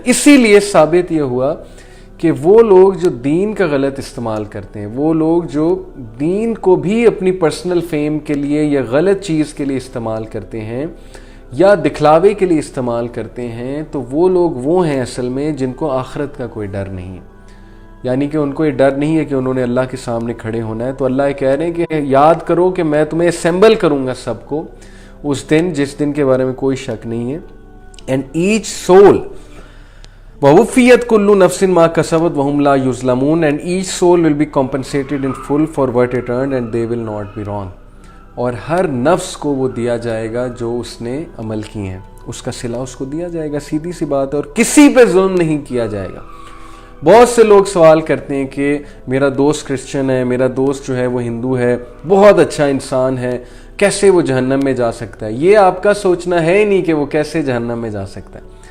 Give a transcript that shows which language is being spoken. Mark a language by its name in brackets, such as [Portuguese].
[Urdu] اسی لیے ثابت یہ ہوا کہ وہ لوگ جو دین کا غلط استعمال کرتے ہیں، وہ لوگ جو دین کو بھی اپنی پرسنل فیم کے لیے یا غلط چیز کے لیے استعمال کرتے ہیں یا دکھلاوے کے لیے استعمال کرتے ہیں، تو وہ لوگ وہ ہیں اصل میں جن کو آخرت کا کوئی ڈر نہیں ہے. یعنی کہ ان کو یہ ڈر نہیں ہے کہ انہوں نے اللہ کے سامنے کھڑے ہونا ہے. تو اللہ یہ کہہ رہے ہیں کہ یاد کرو کہ میں تمہیں اسمبل کروں گا سب کو اس دن جس دن کے بارے میں کوئی شک نہیں ہے. [English] and each soul [Arabic] وَوُفِّيَتْ كُلُّ نَفْسٍ مَا كَسَبَتْ وَهُمْ لَا يُظْلَمُونَ [English] and each soul will be compensated in full for what it earned and they will not be wrong. [Urdu] اور ہر نفس کو وہ دیا جائے گا جو اس نے عمل کیے ہیں، اس کا صلہ اس کو دیا جائے گا. سیدھی سی بات ہے. اور کسی پہ ظلم نہیں کیا جائے گا. بہت سے لوگ سوال کرتے ہیں کہ میرا دوست کرسچن ہے، میرا دوست جو ہے وہ ہندو ہے، بہت اچھا انسان ہے، کیسے وہ جہنم میں جا سکتا ہے؟ یہ آپ کا سوچنا ہے ہی نہیں کہ وہ کیسے جہنم میں جا سکتا ہے.